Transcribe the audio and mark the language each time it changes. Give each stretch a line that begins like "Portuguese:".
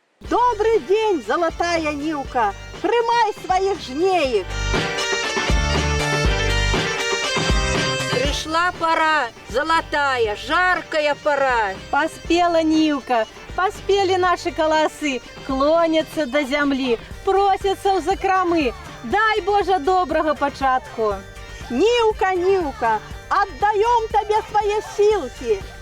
Russian: Добрый день, золотая Нивка, прымай своих жнеек. Пришла пора, золотая, жаркая пора. Поспела Нивка, поспели наши колосы, клонятся до земли, просятся в закромы.
Ukrainian: Дай, Боже, доброго початку.
Russian: Нивка, Нивка, отдаем тебе свои силки.